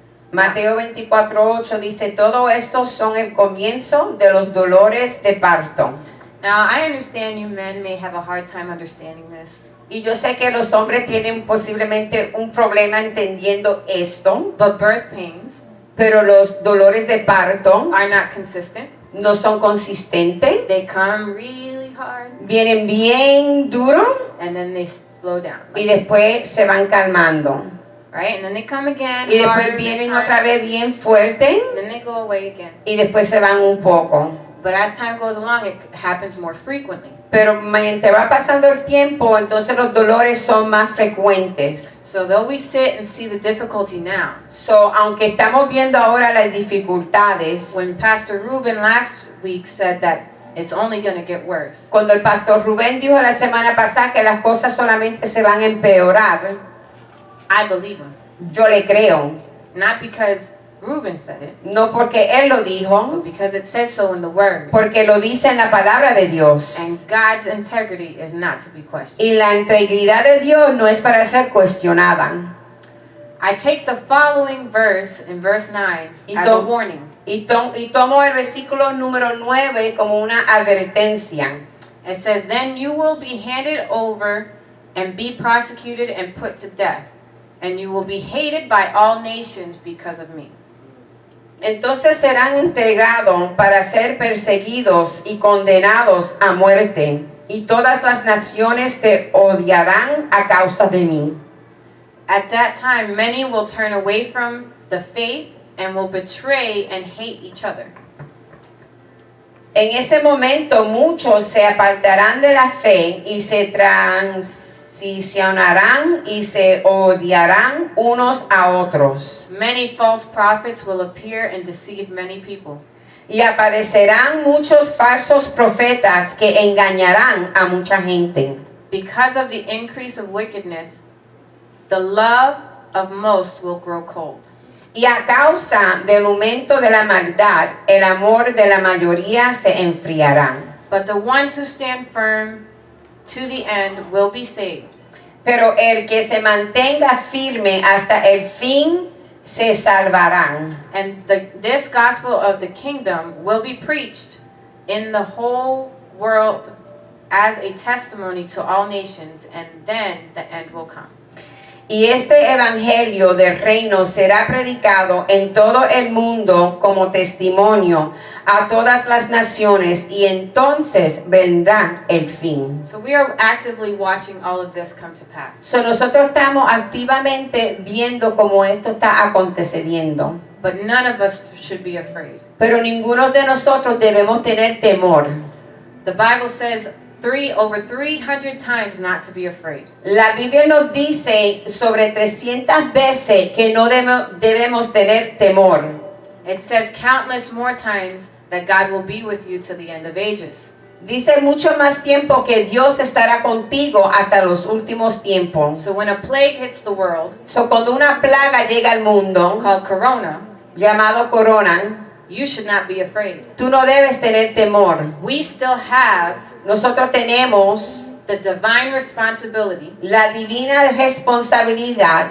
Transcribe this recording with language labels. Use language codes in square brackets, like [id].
[es] Mateo 24:8 dice, todo esto son el comienzo de los dolores de parto. [en] Now, I understand you men may have a hard time understanding this, [es] Y yo sé que los hombres tienen posiblemente un problema entendiendo esto, [en] but birth pains [es] pero los dolores de parto [en] are not consistent. [es] no son consistentes, [en] They come really hard, [es] vienen bien duros [en] and then they slow down, [es] y después se van calmando. [en] right? And then they come again, [es] Y después [en] harder this [es] vienen [en] time, [es] otra vez bien fuerte [en] and then they go away again. [es] y después se van un poco. [en] But as time goes along, it happens more frequently. [es] Pero mientras va pasando el tiempo, entonces los dolores son más frecuentes. [en] So though we sit and see the difficulty now, [es] So, aunque estamos viendo ahora las dificultades, [en] when Pastor Ruben last week said that it's only going to get worse, [es] cuando el pastor Rubén dijo la semana pasada que las cosas solamente se van a empeorar, [en] I believe him. [es] yo le creo. [en] Not because Ruben said it, [es] No porque él lo [en] but [es] dijo, [en] because it says so in the Word. [es] porque lo dice en la palabra de Dios. [en] And God's integrity is not to be questioned. [es] Y la integridad de Dios no es para ser cuestionada. [en] I take the following verse in verse 9 [es] Y [en] as a to- warning. [es] Y tomo el versículo número 9 como una advertencia. [en] It says, "Then you will be handed over and be prosecuted and put to death, and you will be hated by all nations because of me." [es] Entonces serán entregados para ser perseguidos y condenados a muerte, y todas las naciones te odiarán a causa de mí. [en] At that time, many will turn away from the faith and will betray and hate each other. [es] En ese momento muchos se apartarán de la fe y se transicionarán y se odiarán unos a otros. [en] Many false prophets will appear and deceive many people. [es] Y aparecerán muchos falsos profetas que engañarán a mucha gente. [en] Because of the increase of wickedness, the love of most will grow cold. [es] Y a causa del aumento de la maldad, el amor de la mayoría se enfriará. [en] But the ones who stand firm to the end will be saved. [es] Pero el que se mantenga firme hasta el fin se salvarán. [en] And this gospel of the kingdom will be preached in the whole world as a testimony to all nations, and then the end will come. [es] Y este evangelio del reino será predicado en todo el mundo como testimonio a todas las naciones, y entonces vendrá el fin. [en] So we are actively watching all of this come to pass. [es] So nosotros estamos activamente viendo cómo esto está aconteciendo. [en] But none of us should be afraid. [es] Pero ninguno de nosotros debemos tener temor. [en] The Bible says over 300 times not to be afraid. [es] La Biblia nos dice sobre 300 veces que no debemos tener temor. [en] It says countless more times that God will be with you to the end of ages. [es] Dice mucho más tiempo que Dios estará contigo hasta los últimos tiempos. [en] So when a plague hits the world, [es] So, cuando una plaga llega al mundo, [en] called corona, [es] llamado corona, [en] you should not be afraid. [es] tú no debes tener temor. [en] We still have [es] Nosotros tenemos [en] the divine responsibility [es] la divina responsabilidad